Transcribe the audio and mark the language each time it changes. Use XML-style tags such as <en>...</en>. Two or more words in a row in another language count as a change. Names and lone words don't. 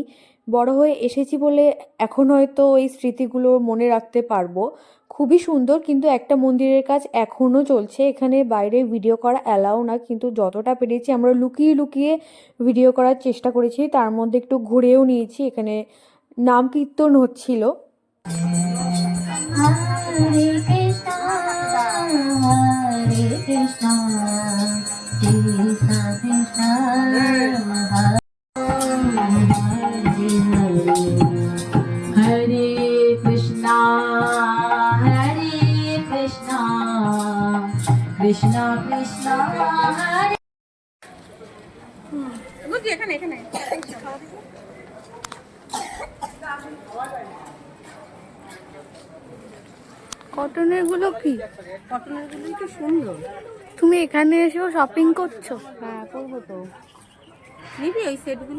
<bn>বড় হয়ে এসেছি বলে এখন হয়তো এই স্মৃতিগুলো মনে রাখতে পারবো। খুবই সুন্দর, কিন্তু একটা মন্দিরের কাজ এখনও চলছে। এখানে বাইরে ভিডিও করা অ্যালাউ না, কিন্তু যতটা পেরেছি আমরা লুকিয়ে লুকিয়ে ভিডিও করার চেষ্টা করেছি। তার মধ্যে একটু ঘুরেও নিয়েছি। এখানে নাম কীর্তন হচ্ছিল।</bn> <sa>Hare Krishna, Hare Krishna, Krishna Krishna, Hare Hare Krishna, Hare Krishna, Krishna Krishna, Hare</sa> <bn>কটনের গুলো কি? কটনের গুলো কি সুন্দর। তুমি এখানে এসেও শপিং করছো? হ্যাঁ করবো তো। নিবি ওই সেটগুলো?</bn>